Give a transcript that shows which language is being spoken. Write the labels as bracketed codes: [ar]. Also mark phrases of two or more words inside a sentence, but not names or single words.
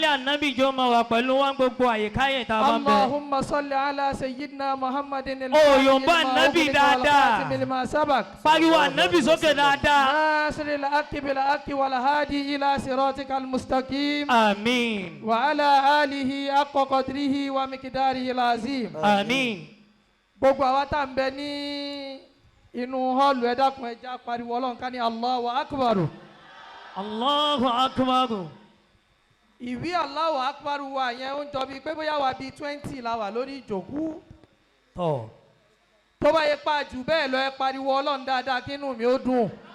[ar] اللهم صل على سيدنا محمد الخاتم لما سبق ناصر الحق بالحق والهادي إلى صراطك المستقيم. آمين. وعلى آله حق قدره ومقداره العظيم. آمين. [yo] gbogbo àwa tá ń bẹ ní inú họ́ọ̀lù ẹ dákun ẹ já pariwo Ọlọ́run ká ní [ar] الله أكبر. الله أكبر. [yo] ìwí [ar] الله أكبر [yo] wa yẹn ń jọ bíi pé bóyá wà bíi 20 la wà lórí ìjòkú. tó bá yẹ pa jù bẹ́ẹ̀ lọ ẹ pariwo Ọlọ́run dáadáa kí inú mi ó dùn.